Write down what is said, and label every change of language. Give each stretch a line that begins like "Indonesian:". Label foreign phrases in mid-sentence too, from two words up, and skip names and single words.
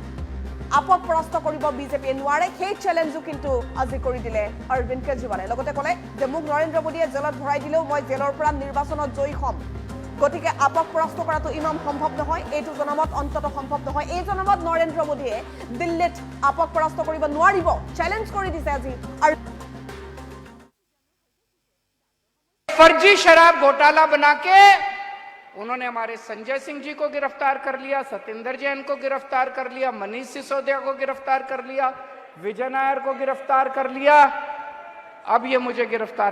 Assamese: আপক পৰাস্ত কৰিব বিজেপিয়ে নোৱাৰে সেই চ্যালেঞ্জও কিন্তু আজি কৰি দিলে অৰবিন্দ কেজৰিৱালে লগতে ক'লে যে মোক নৰেন্দ্ৰ মোদীয়ে জেলত ভৰাই দিলেও মই জেলৰ পৰা নিৰ্বাচনত জয়ী হ'ম গতিকে আপক পৰাস্ত কৰাটো ইমান সম্ভৱ নহয় এইটো জনামত অন্তত সম্ভৱ নহয় এই জনামত নৰেন্দ্ৰ মোদীয়ে দিল্লীত আপক পৰাস্ত কৰিব নোৱাৰিব চ্যালেঞ্জ কৰি দিছে আজি আৰু
Hindi: फर्जी शराब घोटाला बना के उन्होंने हमारे संजय सिंह जी को गिरफ्तार कर लिया सत्येंद्र जैन को गिरफ्तार कर लिया मनीष सिसोदिया को गिरफ्तार कर लिया विजय नायर को गिरफ्तार कर लिया अब ये मुझे गिरफ्तार